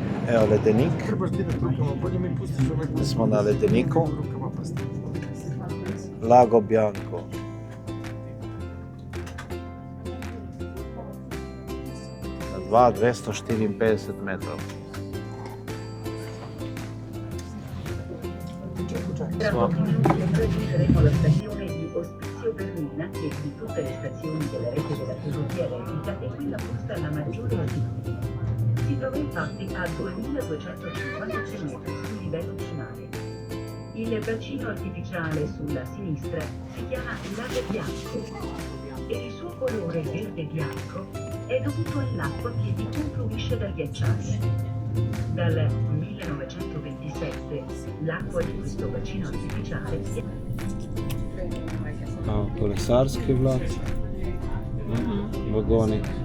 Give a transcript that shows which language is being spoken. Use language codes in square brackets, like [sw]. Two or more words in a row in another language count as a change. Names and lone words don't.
[sl] Evo ledenik. Smo na ledeniku. Lago Bianco. Na 254 metrov. [it] Raggiungeremo la stazione di Ospizio Bernina, che di tutte le stazioni della rete della ferrovia elettrica è quella posta alla maggiore altitudine. Si trova infatti a 2256 metri sul livello del mare. Il bacino artificiale sulla sinistra si chiama Lago Bianco e il suo colore verde-bianco è dovuto all'acqua che vi confluisce dal ghiacciaio. Dal 1927 l'acqua di questo bacino artificiale si [sl] Kolesarski vlak. Vagonik.